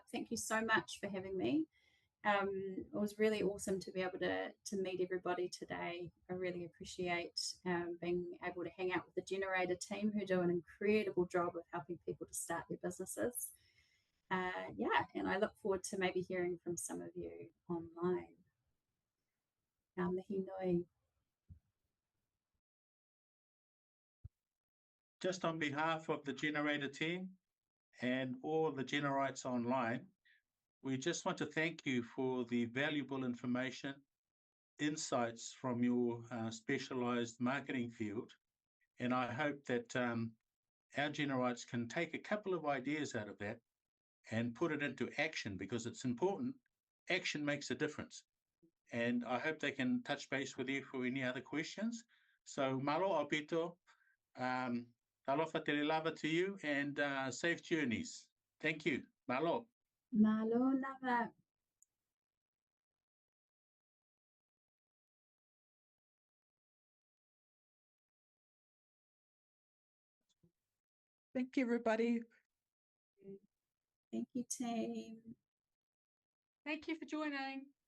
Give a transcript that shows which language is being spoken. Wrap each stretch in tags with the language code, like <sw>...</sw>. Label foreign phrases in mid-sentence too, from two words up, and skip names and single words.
<en>Thank you so much for having me. It was really awesome to be able to meet everybody today. I really appreciate being able to hang out with the Generator team who do an incredible job of helping people to start their businesses. And I look forward to maybe hearing from some of you online.</en> <mi>Mihi nui.</mi> <en>Just on behalf of the Generator team and all the Generites online, we just want to thank you for the valuable information, insights from your specialized marketing field. And I hope that our Generites can take a couple of ideas out of that and put it into action, because it's important. Action makes a difference. And I hope they can touch base with you for any other questions. So</en> <sm>malo apito, talofa te lava</sm> <en>to you, and safe journeys. Thank you.</en> <sm>Malo. Malo lava.</sm> <en>Thank you, everybody. Thank you, team. Thank you for joining.</en>